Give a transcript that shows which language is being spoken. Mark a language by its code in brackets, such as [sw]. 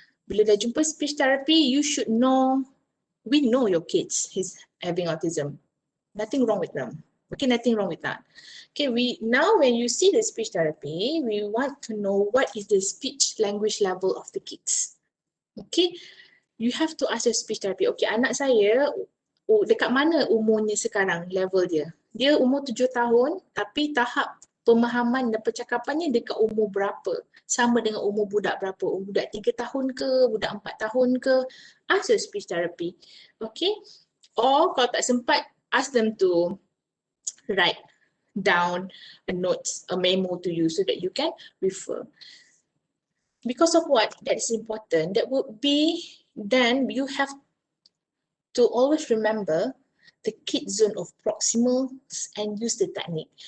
[ms] Bila dah jumpa [en] speech therapy, you should know, we know your kids is having autism. Nothing wrong with them. Okay, nothing wrong with that. Okay, now when you see the speech therapy, we want to know what is the speech language level of the kids. Okay, you have to ask your speech therapy. [ms] Okay, anak saya dekat mana umurnya sekarang, level dia? Dia umur 7 tahun tapi tahap pemahaman dan percakapannya dekat umur berapa? Sama dengan umur budak berapa? Budak 3 tahun ke? Budak 4 tahun ke? [en] Ask your speech therapy. Okay? Or [ms] kalau tak sempat, [en] ask them to write down a notes, a memo to you so that you can refer. Because of what? That is important. That would be, then you have to always remember the kid zone of proximal and use the technique.